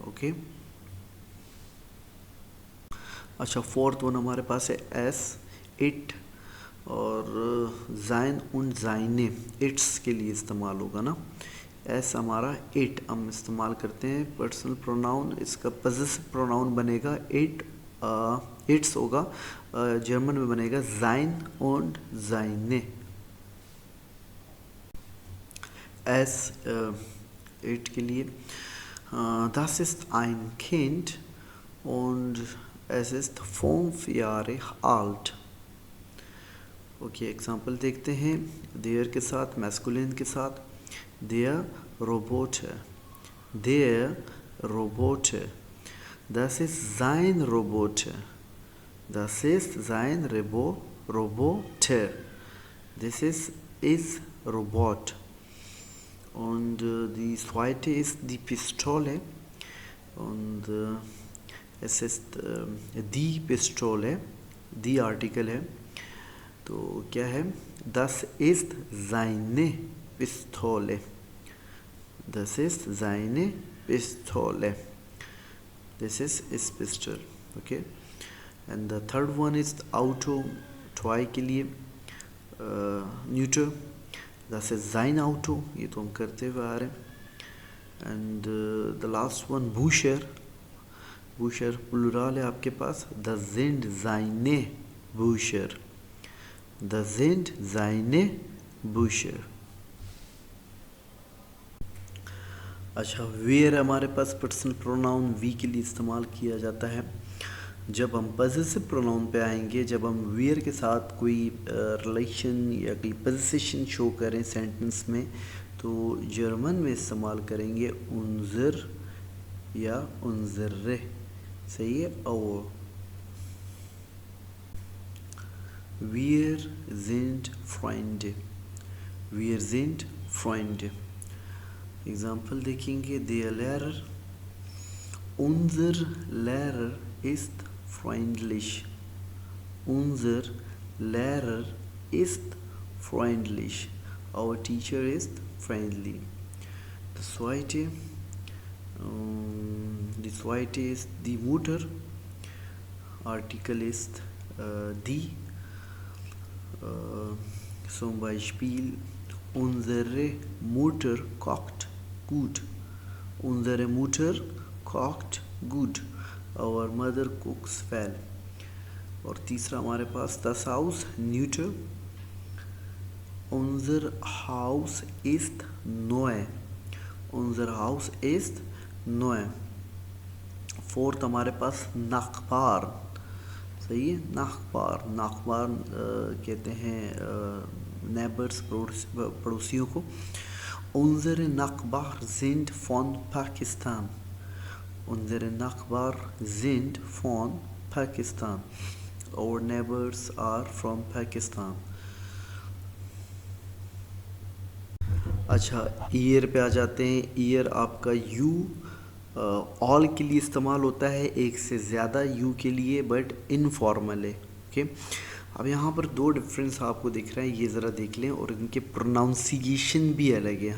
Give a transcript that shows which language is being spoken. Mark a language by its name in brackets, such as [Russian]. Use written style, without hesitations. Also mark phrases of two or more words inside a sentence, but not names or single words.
[Hindi] ओके, अच्छा, [English] fourth one [Hindi] हमारे पास है एस, इट और [German] sein und seine, [Hindi] इट्स के लिए इस्तेमाल होगा ना। एस हमारा इट हम इस्तेमाल करते हैं [English] personal pronoun, [Hindi] इसका [English] possessive pronoun [Hindi] बनेगा इट, इट्स होगा, जर्मन में बनेगा [German] sein und seine. एस इट [Hindi] के लिए [German] das ist ein Kind und es ist 5 Jahre alt. [Hindi] ओके, एग्जाम्पल देखते हैं। देयर के साथ, मैस्कुलिन के साथ, [German] der Robot [Hindi] है, [German] der Robot है। Das ist sein Robot, das ist sein Roboter, [English] this is Robot. [German] Und die zweite ist die Pistole und es ist die Pistole, die Artikel [Hindi] है, तो क्या है, [German] das ist seine Pistole, das ist seine Pistole, [English] this is his pistol. Okay, and the third one is auto, toy [Hindi] के लिए [English] neuter, [German] das ist sein Auto, [Hindi] ये तो हम करते हुए आ रहे हैं। [English] and the last one Bücher, Bücher [Hindi] प्लुरल है आपके पास, [German] das sind seine Bücher, das sind seine Bücher। [Hindi] अच्छा, वेयर हमारे पास [English] personal pronoun [Hindi] वी के लिए इस्तेमाल किया जाता है। जब हम [English] possessive pronoun [Hindi] पे आएंगे, जब हम वेयर के साथ कोई रिलेशन या कोई पोजीशन शो करें सेंटेंस में, तो जर्मन में इस्तेमाल करेंगे उनजर या उनजर्रे, सही है। [German] और wir sind Freunde, wir sind Freunde। [Hindi] एग्जाम्पल देखेंगे, [German] der Lehrer, unser Lehrer ist freundlich, unser Lehrer ist freundlich, [English] our teacher is friendly। [German] Das zweite ist die Mutter, Artikel ist die, zum Beispiel unsere Mutter kocht gut, unsere Mutter kocht gut, [English] our mother cooks well। [Hindi] और तीसरा हमारे पास [German] das Haus, neuter, unser Haus ist neu, unser Haus ist neu। [Hindi] फोर्थ हमारे पास Nachbar, सही है, Nachbar, Nachbar कहते हैं नेबर्स, पड़ोसियों को। [German] Unsere Nachbarn sind von Pakistan, unsere Nachbarn sind von Pakistan, [English] our neighbors are from Pakistan। [Hindi] अच्छा, ईयर पे आ जाते हैं। ईयर आपका [English] you all [Hindi] के लिए इस्तेमाल होता है, एक से ज़्यादा यू के लिए, [English] but informal [Hindi] है। ओके, अब यहाँ पर दो डिफरेंस आपको दिख रहे हैं, ये ज़रा देख लें, और इनके प्रोनाउंसिएशन भी अलग है।